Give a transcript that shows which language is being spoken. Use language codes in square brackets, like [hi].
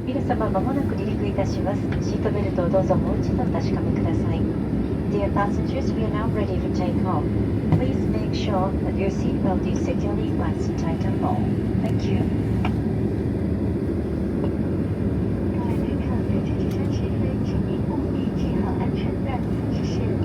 [ja] 様、まもなく離陸いたします。シートベルトをどうぞもう一度お確かめください。 [en] Dear passengers, we are now ready to take off. Please make sure that your seatbelt is securely fastened tight and low. Thank you. [zh] 各位旅客，在即将起飞，请您务必系好安全带，谢谢。